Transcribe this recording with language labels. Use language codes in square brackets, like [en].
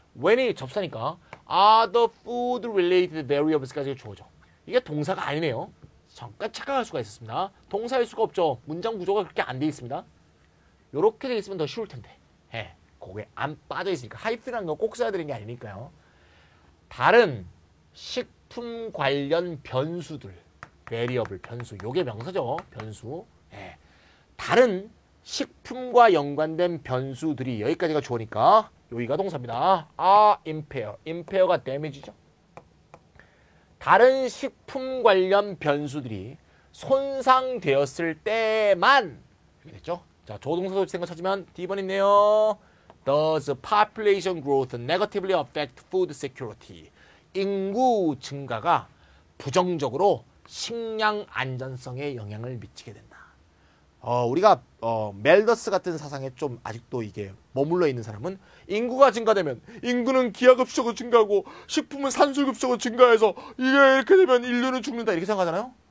[ko] when이 접사니까 [en] other food related variables [ko] 까지 주어져. 이게 동사가 아니네요. 잠깐 착각할 수가 있었습니다. 동사일 수가 없죠. 문장 구조가 그렇게 안 돼 있습니다. 요렇게 돼 있으면 더 쉬울 텐데. 예. 그게 안 빠져 있으니까 하이픈이라는 거 꼭 써야 되는 게 아니니까요. 다른 식품 관련 변수들. variable 변수. 요게 명사죠. 변수. 예. 다른 식품과 연관된 변수들이 여기까지가 주어니까 여기가 동사입니다. impair. impair가 damage죠. 다른 식품 관련 변수들이 손상되었을 때만 이렇게 됐죠. 자, 조동사 도치 생각 찾으면 D번 있네요. [en] Does population growth negatively affect food security? [ko] 인구 증가가 부정적으로 식량 안전성에 영향을 미치게 된다. 우리가 멜더스 같은 사상에 좀 아직도 이게 머물러 있는 사람은 인구가 증가되면 인구는 기하급수적으로 증가하고 식품은 산술급수적으로 증가해서 이게 이렇게 되면 인류는 죽는다 이렇게 생각하잖아요.